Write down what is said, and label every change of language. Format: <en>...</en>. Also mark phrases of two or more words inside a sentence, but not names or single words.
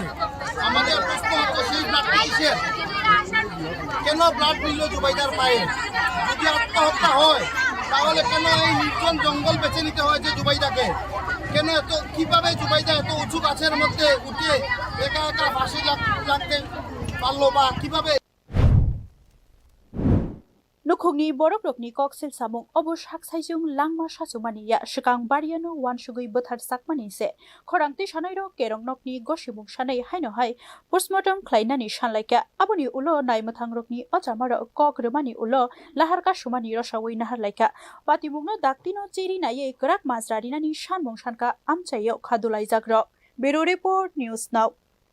<bn>আমাদের প্রশ্ন হচ্ছে সেই ব্লাডটা কিসের, কেন ব্লাড নিল জুবাইদার পায়ে? যদি আত্মহত্যা হয় তাহলে কেন এই নির্জন জঙ্গল বেছে নিতে হয়েছে জুবাইদাকে? কেন এত কিভাবে জুবাইদা এত উঁচু গাছের মধ্যে উঠে একা একা ফাঁসি লাগতে পারলো বা কিভাবে?</bn> <trp>Nukhungni borokrokni koksil samung obos haksaijung langma chomani ya shikang bariano wansugui bothar sakmani se khorangti shanairo kerongnokni goshimung shanai haino hai postmortem khlainani shanlaika aboni ulo naimothangrokni ochamaro kokremani ulo lahar kasumani rosawui nahar laika patimungno daktino cheri naye krak majrarinani shanmung shanka amchayo khadulai jagrok Bureau Report News Now</trp>